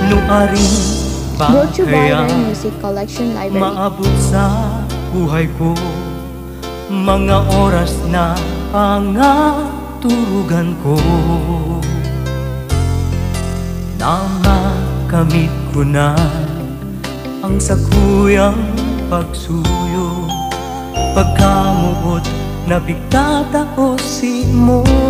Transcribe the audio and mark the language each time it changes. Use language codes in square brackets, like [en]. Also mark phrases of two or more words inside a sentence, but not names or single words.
[tl] Maaring ba [en] Brought to you by [tl] kaya [en] Rare Music Collection Library. [bik] maabot sa buhay ko mga oras na pangaturugan ko, na makamit ko na ang sakuyang pagsuyo, pagkamuot na bigtataosin mo.